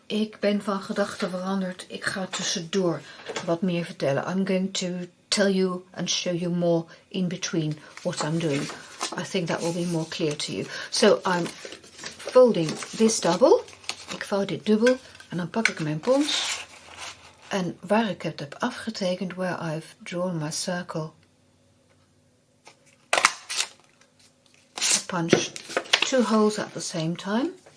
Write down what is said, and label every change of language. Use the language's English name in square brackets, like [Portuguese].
[Dutch] Ik ben van gedachten veranderd. Ik ga tussendoor wat meer vertellen. [English] I'm going to tell you and show you more in between what I'm doing. I think that will be more clear to you. So I'm folding this double. [Dutch] Ik vouw dit dubbel en dan pak ik mijn pons. En waar ik het heb afgetekend, [English] where I've drawn my circle, [Dutch] I punch 2 holes at the same time.